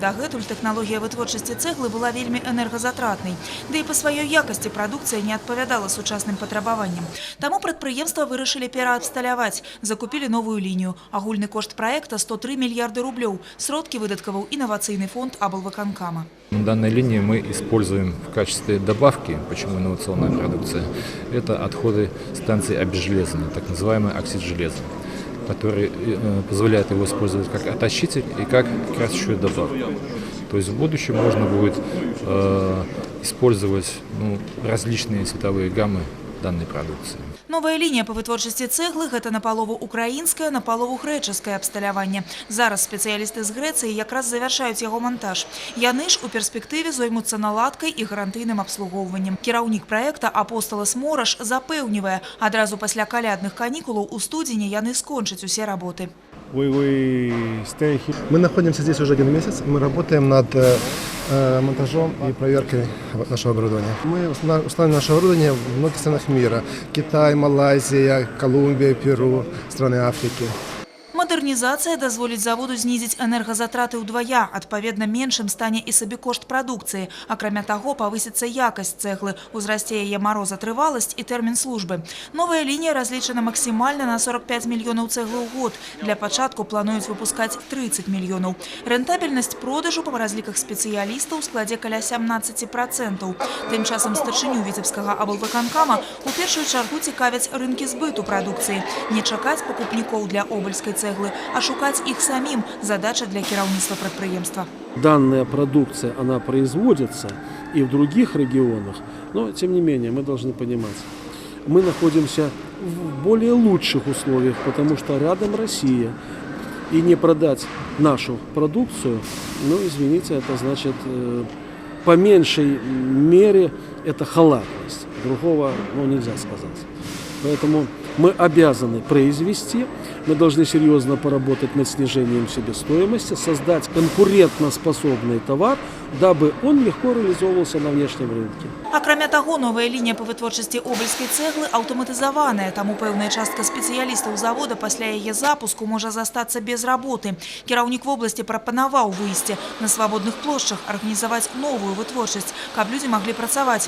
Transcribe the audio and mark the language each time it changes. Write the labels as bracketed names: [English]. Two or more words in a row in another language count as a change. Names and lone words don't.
[Belarusian] Дагэтуль тэхналогія вытворчасці цэглы была вельмі энергазатратнай. Да і па сваёй якасці прадукцыя не адпавядала сучасным патрабаванням. Таму прадпрыемства вырашылі пераабсталяваць, закупілі новую лінію. Агульны кошт праекта 103 мільярды рублёў. Сродкі выдаткаваў інавацыйны фонд аблвыканкама. [Russian] На данной линии мы используем в качестве добавки, почему инновационная продукция, это отходы станции обезжелезания, так называемый оксид железа, который позволяет его использовать как отощитель и как красящую добавку. То есть в будущем можно будет использовать различные цветовые гаммы данной продукции. [Belarusian] Новая линия по вытворчасці цэглы – гэта напалову украінскае, напалову грэчаскае абсталяванне. Зараз спецыялісты з Грэцыі якраз завяршаюць яго монтаж. Яны ж у перспектыве зоймуцца наладкай і гарантыйным абслугоўваннем. Кіраўнік праекта Апосталас Мораш запэўнівае, адразу пасля калядных канікулаў у студзені яны скончаць усе работы. [Russian] Мы находимся здесь уже 1 месяц. Мы работаем над монтажом и проверкой нашего оборудования. Мы установим наше оборудование в многих странах мира. Китай, Малайзия, Колумбия, Перу, страны Африки. [Belarusian] Мадэрнізацыя дазволіць заводу знізіць энергазатраты ўдвая, адпаведна меншым стане і сабекошт прадукцыі. Акрамя таго, павысіцца якасць цэглы, узрасце яе марозатрываласць і тэрмін службы. Новая лінія разлічана максімальна на 45 мільёнаў цэглы ў год. Для пачатку плануюць выпускаць 30 мільёнаў. Рэнтабельнасць продажу па разліках спецыялістаў складзе каля 17%. Тым часам старшыню віцебскага аблвыканкама у першую чаргу цікавяць рынкі збыту прадукцыі. Не чакаць пакупнікоў для обальскай цэглы, а шукаць их самим – задача для кіраўніцтва прадпрыемства. [Russian] Данная продукция, она производится и в других регионах, но тем не менее мы должны понимать, мы находимся в более лучших условиях, потому что рядом Россия. И не продать нашу продукцию, ну извините, это значит по меньшей мере это халатность. Другого нельзя сказать. Поэтому мы обязаны произвести, мы должны серьезно поработать над снижением себестоимости, создать конкурентоспособный товар, дабы он легко реализовывался на внешнем рынке. [Belarusian] Акрамя таго, новая лінія па вытворчасці обальскай цэглы аўтаматызаваная, таму пэўная частка спецыялістаў завода пасля яе запуску можа застацца без работы. Кіраўнік вобласці прапанаваў выйсці на свабодных плошчах, арганізаваць новую вытворчасць, каб людзі маглі працаваць.